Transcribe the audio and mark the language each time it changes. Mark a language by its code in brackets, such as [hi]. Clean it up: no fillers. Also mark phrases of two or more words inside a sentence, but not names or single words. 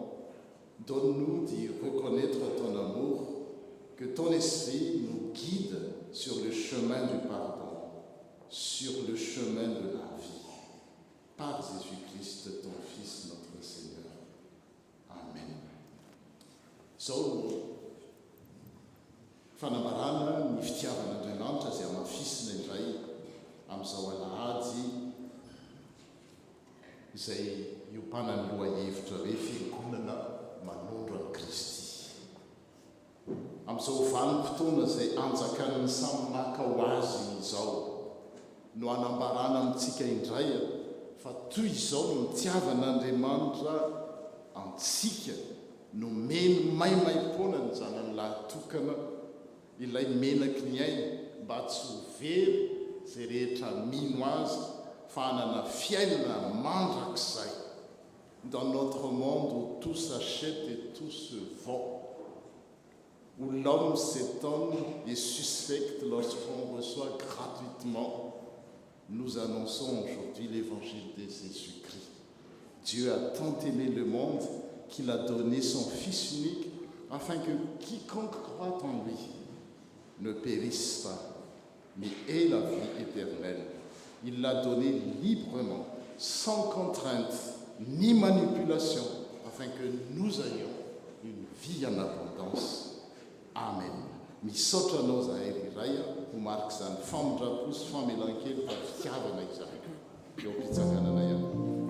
[fr] Donne-nous d'y reconnaître ton amour. Que ton esprit nous guide sur le chemin du pardon, sur le chemin de la vie. Par Jésus-Christ, ton Fils, notre Seigneur. Amen. [mg] So, fanambarana ny fitiavan'Andriamanitra izay amafisina indray amin'izao alahady izay iompana ny lohahevitra hoe fiangonana manondro an'i Kristy. Amin'izao vanim-potoana izay anjakan'ny samy maka ho azy izao no anambarana amintsika indray fa toy izao no mitiavan'Andriamanitra antsika no meno maimaim-poana ny zanany lahatokana ilay menaky ny aina mba tsy ho very izay rehetra mino azy fa hanana fiainana mandrakizay [fr] dans notre monde où tout s'achète et tout se vend, où l'homme s'étonne et suspecte lorsqu'on reçoit gratuitement. Nous annonçons aujourd'hui l'évangile de Jésus-Christ. Dieu a tant aimé le monde qu'il a donné son Fils unique afin que quiconque croit en lui ne périsse pas, mais ait la vie éternelle. Il l'a donné librement, sans contrainte ni manipulation, afin que nous ayons une vie en abondance. Amen. [mg] Misaotra anao zahay iray ho mariky izany famondrapo sy famelan-kely fa fitiavana izany eo am-pitsakananay ao.